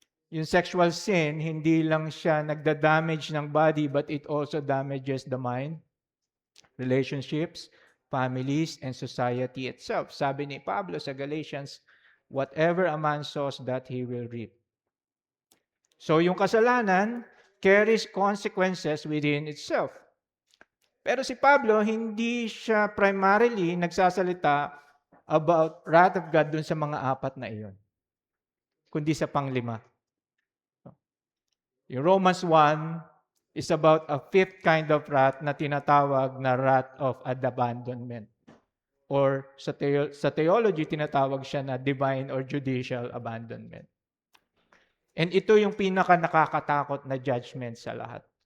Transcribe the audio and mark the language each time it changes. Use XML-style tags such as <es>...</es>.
<en>Yung sexual sin,</en> <tl>hindi lang siya nagda-damage ng body,</tl> <en>but it also damages the mind, relationships, families, and society itself.</en> <tl>Sabi ni Pablo sa Galatians,</tl> <en>whatever a man sows, that he will reap. So</en> <tl>yung kasalanan</tl> <en>carries consequences within itself.</en> <tl>Pero si Pablo, hindi siya primarily nagsasalita about wrath of God dun sa mga apat na iyon, kundi sa panglima.</tl> <en>Yung Romans 1 is about a fifth kind of wrath na tinatawag na wrath of abandonment. Or sa theology,</en> <tl>tinatawag siya na</tl> <en>divine or judicial abandonment.</en> <tl>And ito yung pinaka nakakatakot na judgment sa lahat.</tl>